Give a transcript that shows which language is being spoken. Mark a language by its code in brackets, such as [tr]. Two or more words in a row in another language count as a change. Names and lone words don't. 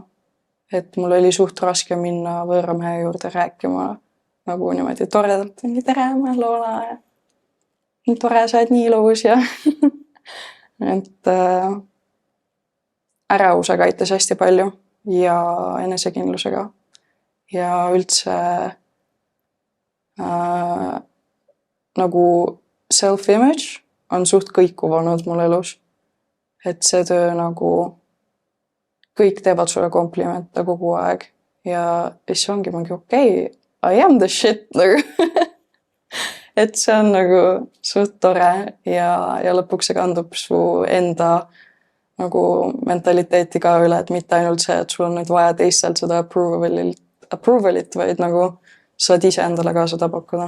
[et] Et mul oli suht raske minna võõramehe juurde rääkima nagu niimoodi toredalt, mingi tere, ma olen Lola ja nii tore, sa oled nii ilus ja et ärevusega aitas hästi palju ja enesekindlusega ja üldse nagu self-image on suht kõikuv olnud mul elus. Et see töö nagu kõik teevad sulle komplimente kogu aeg ja siis ongi mingi okei, [en] I am the shit nagu. [et] Et see on nagu suht tore ja lõpuks see kandub su enda nagu mentaliteeti ka üle, et mitte ainult see, et sul on nüüd vaja teistelt seda approvalit, vaid nagu saad ise endale ka seda pakkuda.